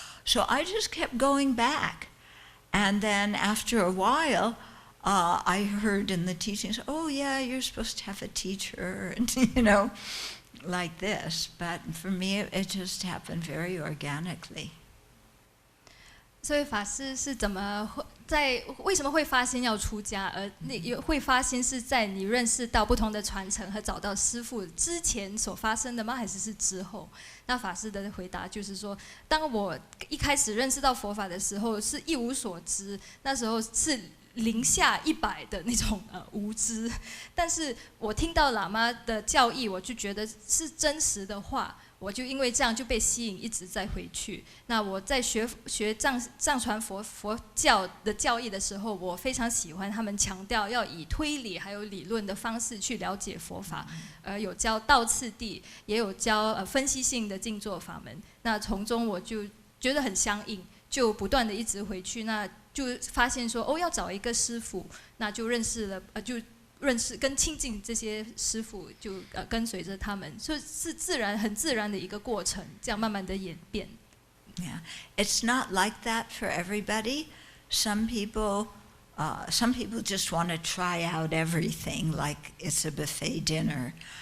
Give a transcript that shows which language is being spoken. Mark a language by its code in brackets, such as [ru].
[en] So I just kept going back. And then after a while, I heard in the teachings, oh yeah, you're supposed to have a teacher, and like this. But for me, it just happened very organically. [zh] 所以法师是怎么为什么会发心要出家？会发心是在你认识到不同的传承和找到师父之前所发生的吗？还是之后？那法师的回答就是说，当我一开始认识到佛法的时候，是一无所知，那时候是零下100的那种无知。但是我听到喇嘛的教义，我就觉得是真实的话。我就因为这样就被吸引，一直在回去。那我在学藏传佛教的教义的时候，我非常喜欢他们强调要以推理还有理论的方式去了解佛法，有教道次第，也有教分析性的静坐法门。那从中我就觉得很相应，就不断的一直回去，那就发现说要找一个师父，那就认识跟亲近这些师父，就跟随着他们，所以是很自然的一个过程，这样慢慢的演变。 [en] Yeah, it's not like that for everybody. Some people just want to try out everything, like it's a buffet dinner.